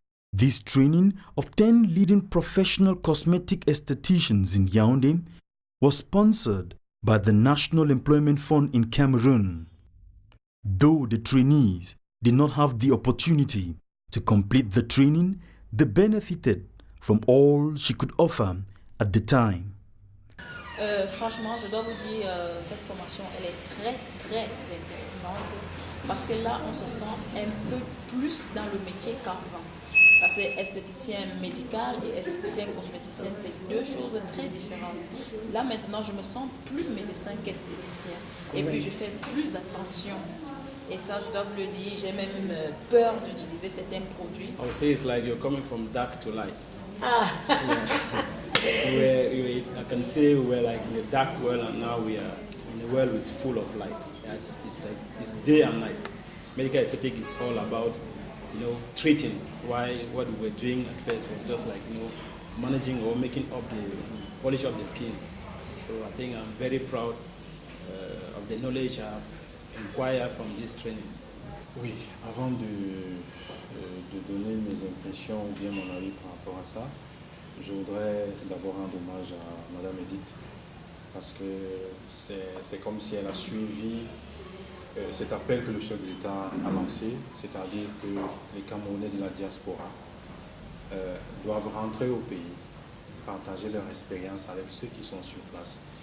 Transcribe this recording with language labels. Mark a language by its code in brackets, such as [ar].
[en] This training of 10 leading professional cosmetic estheticians in Yaoundé was sponsored by the National Employment Fund in Cameroon. Though the trainees did not have the opportunity to complete the training, they benefited from all she could offer at the time. [fr] Franchement, je dois vous dire, cette formation, elle est très très intéressante parce que là, on se sent un peu plus dans le métier qu'avant. Parce que esthéticien médical et esthéticien cosméticienne, c'est deux choses très différentes. Là, maintenant, je me sens plus médecin qu'esthéticien. Et puis, je fais plus attention. Et ça, je dois vous le dire, j'ai même peur d'utiliser certains produits. [en] I would say it's like you're coming from dark to light. Ah. I can say we're like in a dark world and now we are in a world with full of light. It's like it's day and night. Medical aesthetic is all about, treating. Why what we were doing at first was just like, managing or making up the polish of the skin. So I think I'm very proud of the knowledge I've acquired from this training. [fr] Oui, avant de donner mes impressions ou bien mon avis par rapport à ça, je voudrais d'abord rendre hommage à Madame Edith, parce que c'est comme si elle a suivi cet appel que le chef de l'État a lancé, c'est-à-dire que les Camerounais de la diaspora doivent rentrer au pays, partager leur expérience avec ceux qui sont sur place.